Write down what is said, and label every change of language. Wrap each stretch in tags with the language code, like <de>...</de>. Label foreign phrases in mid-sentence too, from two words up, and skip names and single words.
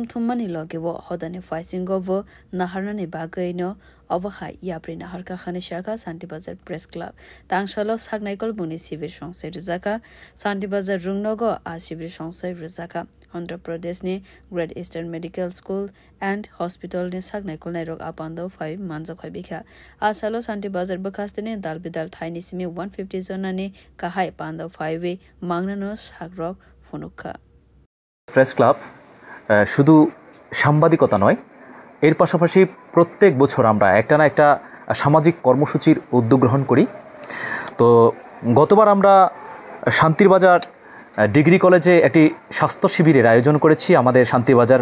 <trp>thummani logewo hodani faisingovo naharnani bagai no obahai yabrina harka khani shaka Santi Bazar Press Club tangshalo sagnaikol buni sibir songse rizaka Santi Bazar rungnogo asibir songse rizaka Andhra Pradesh ni Great Eastern Medical School and Hospital ni sagnaikol nairok apando 5 manza khaibikha asalo Santi Bazar bakastene dalbidal thaini simi 150 zonani kahai panda 5 we mangnano sagrok fonukha</trp> <bn>প্রেস ক্লাব শুধু সাংবাদিকতা নয় এর পাশাপাশি প্রত্যেক বছর আমরা একটা না একটা সামাজিক কর্মসূচির উদ্যোগ গ্রহণ করি তো গতবার আমরা শান্তির বাজার ডিগ্রি কলেজে একটি স্বাস্থ্য শিবিরের আয়োজন করেছি আমাদের শান্তির বাজার</bn>